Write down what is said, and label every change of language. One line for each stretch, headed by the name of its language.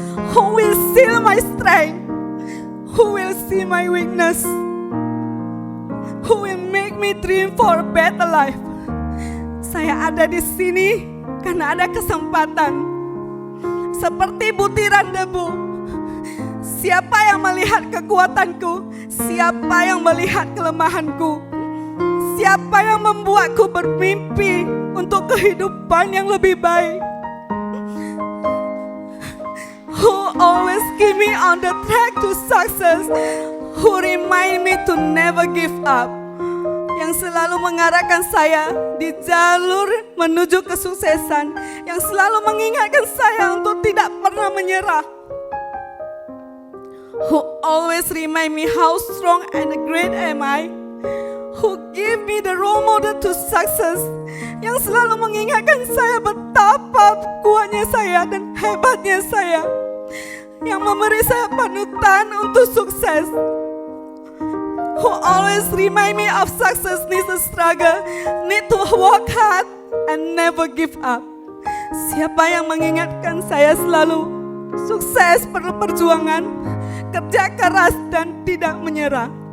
English: Who will seal my strength? Who will see my weakness? Who will make me dream for a better life?
Indonesian: Saya ada di sini karena ada kesempatan. Seperti butiran debu. Siapa yang melihat kekuatanku? Siapa yang melihat kelemahanku? Siapa yang membuatku bermimpi untuk kehidupan yang lebih baik?
English: Who always keep me on the track to success? Who remind me to never give up?
Indonesian: Yang selalu mengarahkan saya di jalur menuju kesuksesan. Yang selalu mengingatkan saya untuk tidak pernah menyerah.
English: Who always remind me how strong and great am I? Who give me the role model to success?
Indonesian: Yang selalu mengingatkan saya betapa kuatnya saya dan hebatnya saya. Yang memberi saya panutan untuk sukses.
English: Who always remind me of success needs a struggle, need to work hard and never give up.
Indonesian: Siapa yang mengingatkan saya selalu sukses perlu perjuangan, kerja keras dan tidak menyerah.